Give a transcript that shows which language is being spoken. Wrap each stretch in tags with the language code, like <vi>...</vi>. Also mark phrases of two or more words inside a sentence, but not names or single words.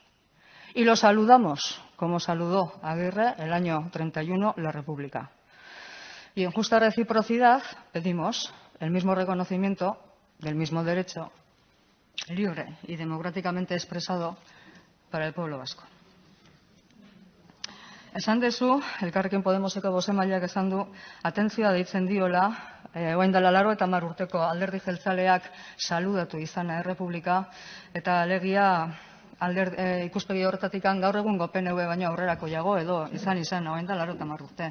<es>Y lo saludamos, como saludó Agirre el año 31 la República. Y en justa reciprocidad pedimos el mismo reconocimiento del mismo derecho libre y democráticamente expresado para el pueblo vasco.</es> <eu>Esan dezu, Elkarrekin Podemoseko bozeramaileak esan du, atentzioa deitzen diola, orain dela 80 urteko Alderdi Jeltzaleak saludatu izana Errepublika, eta alegia ikuspegi horretatik gaur egungo PNV baino aurrerakoiago edo izan orain dela 80 urte.</eu>